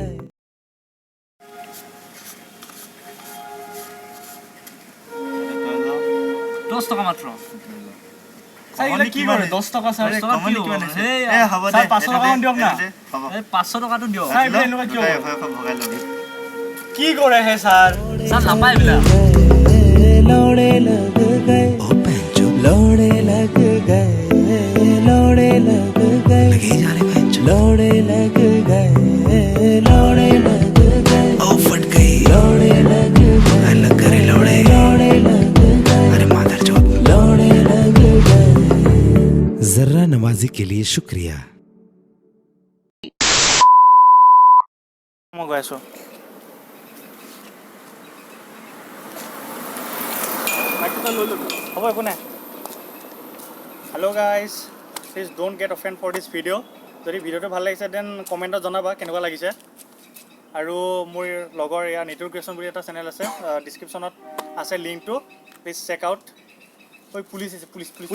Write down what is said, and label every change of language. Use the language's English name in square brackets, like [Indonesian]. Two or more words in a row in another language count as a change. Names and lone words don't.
[Assamese] 10 টকা মাত্ৰ ছাৰ এইবিলাক কি কৰে 10 টকা ছাৰ আৰে, 10 টকা কমনি কি কিমান হ'ব? হৈছে? সেই এ, হ'ব দে, ছাৰ 500 এইটো টকামান দে, দিয়ক না। এইটো দে, হ'ব। এই 500 টকাটো দিয়ক ছাৰ এইবিলাক এনেকুৱা কিয় ভগাই, কৰে? ভগাই ল'বি। কি কৰে হে ছাৰ ছাৰ নাপায় এইবিলাক [Hindi] लौड़े लग गए, लौड़े लग गए, लौड़े लग गए, लौड़े लग गए, लौड़े लग गए, फट गई, लौड़े लग गए, लग गए लौड़े, लौड़े लग गए, अरे मादर चौथ, लौड़े लग गए। जर्रा नवाजी के लिए शुक्रिया। [Assamese] মই গৈ আছোঁ হ'ব একো নাই [English] hello guys please don't get offend for this video' [Assamese] যদি ভিডিঅ'টো ভাল লাগিছে দেন কমেণ্টত জনাবা কেনেকুৱা লাগিছে আৰু মোৰ লগৰ ইয়াৰ নিতুৰ ক্ৰিয়েশ্যন বুলি এটা চেনেল আছে ডিছক্ৰিপশ্যনত আছে লিংকটো [English] please check out [Assamese] ঐ পুলিচ আছে পুলিচ